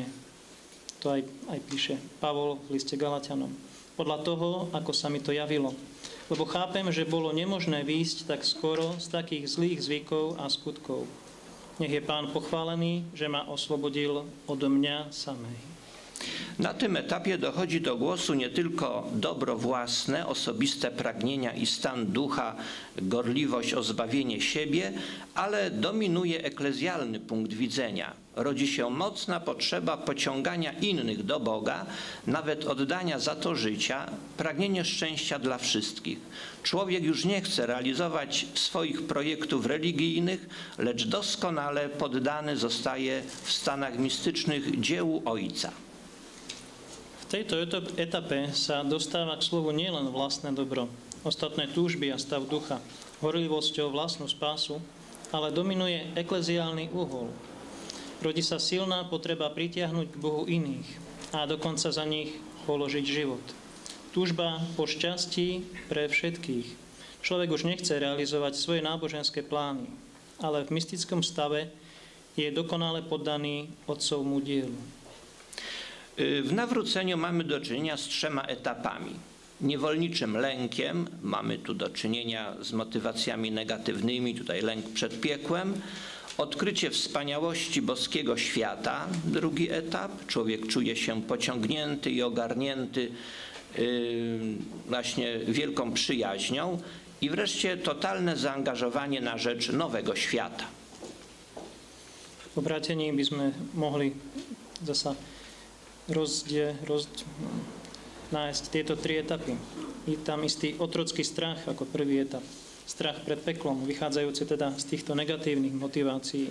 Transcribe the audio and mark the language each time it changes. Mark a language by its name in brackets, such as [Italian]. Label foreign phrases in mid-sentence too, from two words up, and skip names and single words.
[Slovak] To aj píše Pavol v liste Galatianom. Podľa toho, ako sa mi to javilo. Lebo chápem, že bolo nemožné výjsť tak skoro z takých zlých zvykov a skutkov. Nech je Pán pochválený, že ma oslobodil od mňa samej. [Polish] Na tym etapie dochodzi do głosu nie tylko dobro własne, osobiste pragnienia i stan ducha, gorliwość o zbawienie siebie, ale dominuje eklezjalny punkt widzenia. Rodzi się mocna potrzeba pociągania innych do Boga, nawet oddania za to życia, pragnienie szczęścia dla wszystkich. Człowiek już nie chce realizować swoich projektów religijnych, lecz doskonale poddany zostaje w stanach mistycznych dziełu Ojca. [Slovak] V tejto etape sa dostáva k slovu nielen vlastné dobro, ostatné túžby a stav ducha, horlivosťou vlastnú spásu, ale dominuje ekleziálny uhol. Rodí sa silná potreba pritiahnuť k Bohu iných a dokonca za nich položiť život. Túžba po šťastí pre všetkých. Človek už nechce realizovať svoje náboženské plány, ale v mystickom stave je dokonale poddaný Otcovmu dielu. [Polish] W nawróceniu mamy do czynienia z 3 etapami. Niewolniczym lękiem, mamy tu do czynienia z motywacjami negatywnymi, tutaj lęk przed piekłem. Odkrycie wspaniałości boskiego świata, drugi etap. Człowiek czuje się pociągnięty i ogarnięty właśnie wielką przyjaźnią. I wreszcie totalne zaangażowanie na rzecz nowego świata. [Slovak] V obrátení by sme mohli zasa nájsť tieto 3 etapy. Je tam istý otrocký strach ako prvý etap. Strach pred peklom, vychádzajúci teda z týchto negatívnych motivácií.